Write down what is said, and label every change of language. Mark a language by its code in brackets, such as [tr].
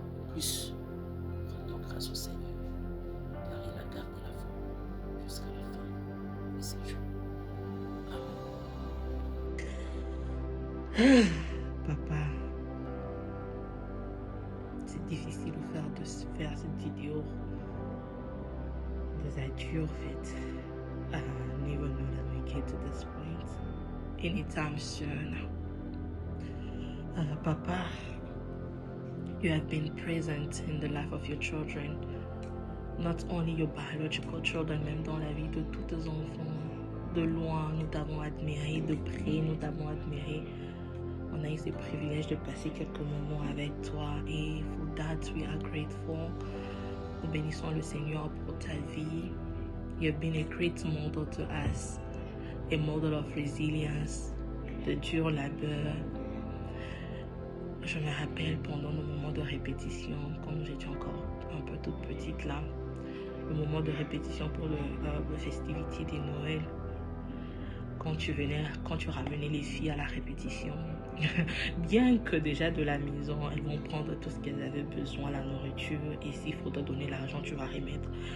[fr] Plus, rendons grâce au Seigneur, car il a gardé la foi jusqu'à la fin de ses jours. Amen. Papa, c'est difficile de faire cette vidéo des adieux, en fait. [en] I never know that we get to this point anytime soon. Papa, you have been present in the life of your children, not only your biological children, [fr] même dans la vie de tous tes enfants. De loin, nous t'avons admiré, de près, nous t'avons admiré. On a eu ce privilège de passer quelques moments avec toi et [en] for that we are grateful. [fr] Nous bénissons le Seigneur pour ta vie. [en] You have been a great model to us, a model of resilience, [fr] de dur labeur. Je me rappelle pendant nos moments de répétition, quand j'étais encore un peu toute petite là, le moment de répétition pour le festivité de Noël. Quand tu ramenais les filles à la répétition, bien que déjà de la maison, elles vont prendre tout ce qu'elles avaient besoin, la nourriture, et s'il faut te donner l'argent, tu vas remettre.